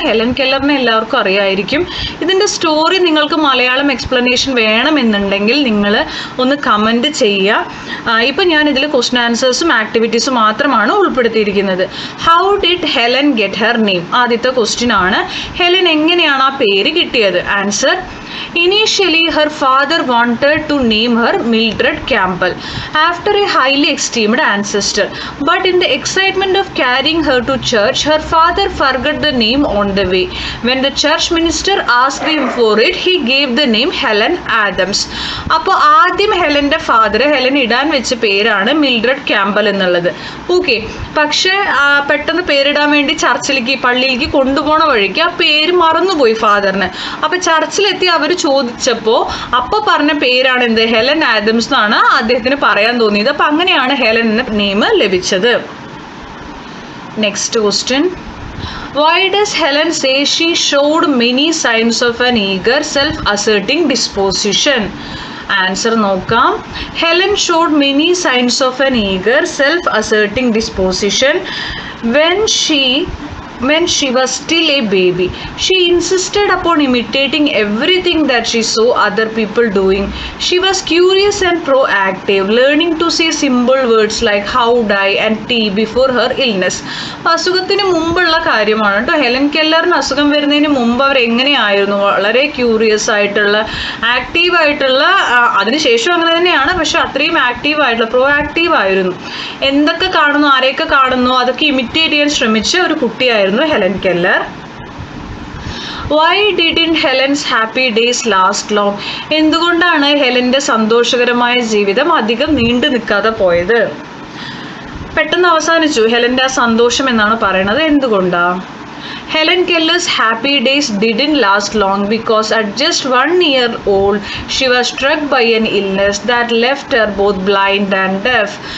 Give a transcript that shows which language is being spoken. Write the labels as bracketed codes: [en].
[ml] Helen കെല്ലറിനെ എല്ലാവർക്കും അറിയായിരിക്കും. ഇതിൻ്റെ സ്റ്റോറി നിങ്ങൾക്ക് മലയാളം എക്സ്പ്ലനേഷൻ വേണമെന്നുണ്ടെങ്കിൽ നിങ്ങൾ ഒന്ന് കമൻറ്റ് ചെയ്യുക. ഇപ്പം ഞാൻ ഇതിൽ ക്വസ്റ്റ്യൻ ആൻസേഴ്സും ആക്ടിവിറ്റീസും മാത്രമാണ് ഉൾപ്പെടുത്തിയിരിക്കുന്നത്. [en] How did Helen get her name? [ml] ആദ്യത്തെ ക്വസ്റ്റ്യൻ ആണ്, ഹെലൻ എങ്ങനെയാണ് ആ പേര് കിട്ടിയത്? [en] Answer, initially her father wanted to name her Mildred Campbell after a highly esteemed ancestor, but in the excitement of carrying her to church, her father forgot the name on the way. When the church minister asked him for it, he gave the name Helen Adams. [ml] അപ്പോൾ ആദ്യം ഹെലൻ്റെ father Helen ഇടാൻ വെച്ച പേരാണ് Mildred Campbell എന്നുള്ളത്. Okay, പക്ഷേ പെട്ടെന്ന് പേരിടാൻ വേണ്ടി പള്ളിയിലേക്ക് കൊണ്ടുപോണ വഴിക്ക് ആ പേര് മറന്നുപോയി ഫാദറിന്. അപ്പോൾ ചർച്ചിലെത്തി അവർ ചോദിച്ചപ്പോൾ അപ്പോൾ പറഞ്ഞ പേരാണ് എന്ത്? ഹെലൻ ആദംസ് എന്നാണ് അദ്ദേഹത്തിന് പറയാൻ തോന്നിയത്. അപ്പം അങ്ങനെയാണ് ഹെലൻ എന്ന നെയിം ലഭിച്ചത്. [en] Next question, why does Helen say she showed many signs of an eager self-asserting disposition? Answer നോക്കാം. Helen showed many signs of an eager self-asserting disposition when she was still a baby. She insisted upon imitating everything that she saw other people doing. She was curious and proactive, learning to say simple words like how, die and tea before her illness. [ml] അസുഖത്തിന് മുമ്പുള്ള കാര്യമാണ് കേട്ടോ. Helen കെല്ലറിന് അസുഖം വരുന്നതിന് മുമ്പ് അവർ എങ്ങനെയായിരുന്നു? വളരെ curious ആയിട്ടുള്ള, ആക്റ്റീവായിട്ടുള്ള, അതിനുശേഷം അങ്ങനെ തന്നെയാണ്, പക്ഷെ അത്രയും ആക്റ്റീവായിട്ടുള്ള, പ്രോ ആയിരുന്നു. എന്തൊക്കെ കാണുന്നു, ആരെയൊക്കെ കാണുന്നു, അതൊക്കെ ഇമിറ്റേറ്റ് ചെയ്യാൻ ശ്രമിച്ച ഒരു കുട്ടിയായിരുന്നു Helen Keller. [en] Why didn't Helen's happy days last long? [ml] എന്തുകൊണ്ടാണ് ഹെലന്റെ സന്തോഷകരമായ ജീവിതം അധികം നീണ്ടു നിൽക്കാതെ പോയത്? പെട്ടെന്ന് അവസാനിച്ചു ഹെലന്റെ ആ സന്തോഷം എന്നാണ് പറയുന്നത്. എന്തുകൊണ്ടാ? [en] Helen Keller's happy days didn't last long because at just 1 year old she was struck by an illness that left her both blind and deaf.